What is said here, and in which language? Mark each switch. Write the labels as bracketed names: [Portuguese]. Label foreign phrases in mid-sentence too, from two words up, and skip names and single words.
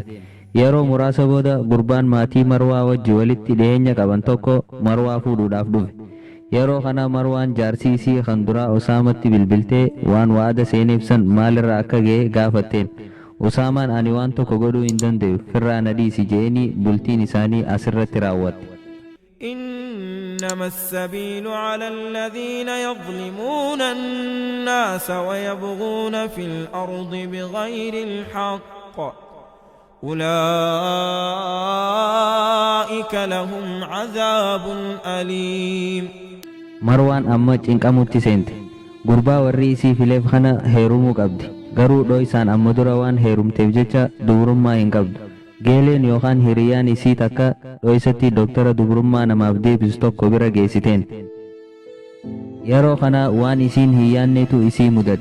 [Oromo] Yeroo muraasa booda gurbaan maatii Marwaa wajji walitti dhiyeenya qaban tokko Marwaa fuudhuudhaaf dhufe. Yeroo kana Marwaan jaarsii isii kan duraa Usaamatti bilbiltee waan waada seeneefsan maalirra akka ga'e gaafatteen. Usaamaan ani waan tokko godhuu hin danda'u firraa na dhiisi je'eenii bultiin isaanii asirratti raawwatte. [Arabic] إنما السبيل على الذين يظلمون الناس ويبغون في الأرض بغير الحق أولئك لهم عذاب أليم. [Oromo] Marwaan amma cinqamutti seente. Gurbaa warri isii fileef kana heerumuu qabdi. Garuu dho'isaan amma dura waan heerumteef jecha dubrummaa hin qabdu. Geeleen yookaan hiriyyaan isii takka dho'isatti doktara dubrummaa namaaf deebisu tokko bira geessiteen. Yeroo kana waan isiin hin yaanneetu isii mudate.